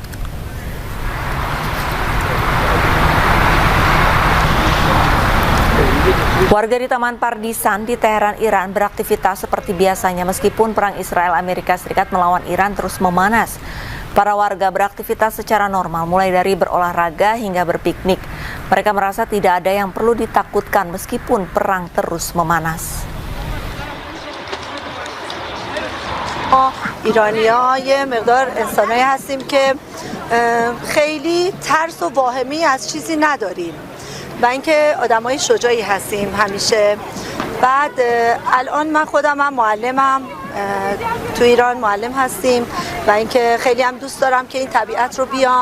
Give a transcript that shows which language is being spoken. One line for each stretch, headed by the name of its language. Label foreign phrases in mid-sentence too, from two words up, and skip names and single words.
Indonesian: Warga di Taman Pardisan di Teheran, Iran beraktivitas seperti biasanya meskipun perang Israel-Amerika Serikat melawan Iran terus memanas. Para warga beraktivitas secara normal mulai dari berolahraga hingga berpiknik. Mereka merasa tidak ada yang perlu ditakutkan meskipun perang terus memanas.
Persian: ایرانی‌ها یه مقدار انسانایی هستیم که خیلی ترس و واهمی از چیزی نداریم. و اینکه آدمای شجاعی هستیم همیشه. بعد الان من خودم هم معلمم، تو ایران معلم هستیم و اینکه خیلی هم دوست دارم که این طبیعت رو بیام.